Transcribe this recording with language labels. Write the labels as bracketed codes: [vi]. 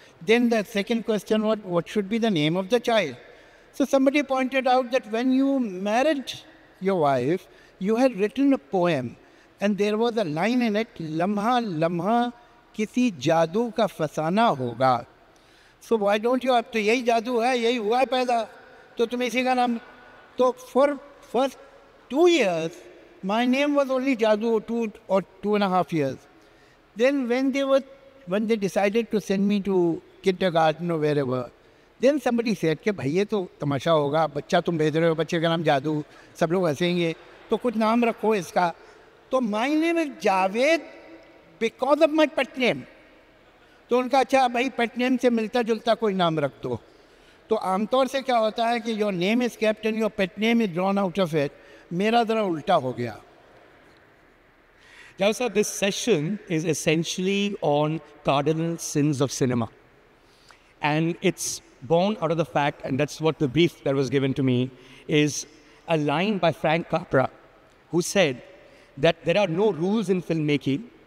[en] Then the second question was, what should be the name of the child? So somebody pointed out that when you married your wife, you had written a poem, and there was a line in it, [hi] lamha lamha kisi jadoo ka fasana hoga. [en] So why don't you, [hi] अब तो यही जादू है, यही हुआ है पैदा, तो तुम इसी का नाम. [en] तो for first 2 years, my name was only Jadoo, 2 or 2.5 years. Then when they decided to send me to kindergarten or wherever, then somebody said [hi] कि भाई ये तो तमाशा होगा, बच्चा तुम भेज रहे हो, बच्चे का नाम जादू, सब लोग हंसेंगे, तो कुछ नाम रखो इसका. तो [en] my name is Javed because of my pet name. [hi] तो उनका अच्छा भाई पेट नेम से मिलता जुलता कोई नाम रख दो. तो आमतौर से क्या होता है कि [en] Your name is kept and your pet name is drawn out of it. [hi] मेरा ज़रा उल्टा हो गया. [en] Now, sir, this session is essentially on cardinal sins of cinema. And it's born out of the fact, and that's what the brief that was given to me, is a line by Frank Capra, who said that there are no rules in filmmaking.